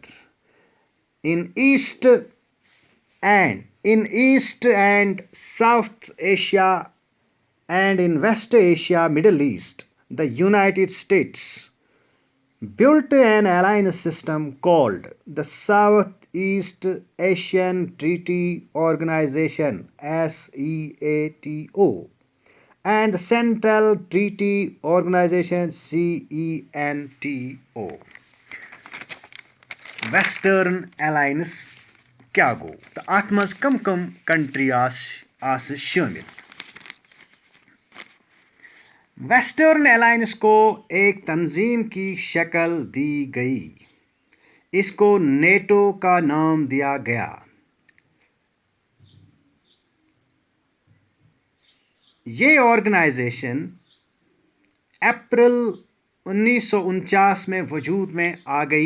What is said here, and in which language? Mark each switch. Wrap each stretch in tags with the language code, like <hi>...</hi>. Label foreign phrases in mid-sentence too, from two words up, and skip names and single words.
<en>In East and South Asia and in West Asia, Middle East, the United States built an alliance system called the Southeast Asian Treaty Organization (SEATO) and the Central Treaty Organization (CENTO). Western Alliance</en> <ks>क्या गो तो अत मज कम कम कंट्री आस शामिल।</ks> <en>Western Alliance</en> <ur>کو ایک تنظیم کی شکل دی گئی. اس کو نیٹو کا نام دیا گیا. یہ آرگنائزیشن اپریل 1949 میں وجود میں آ گئی.</ur>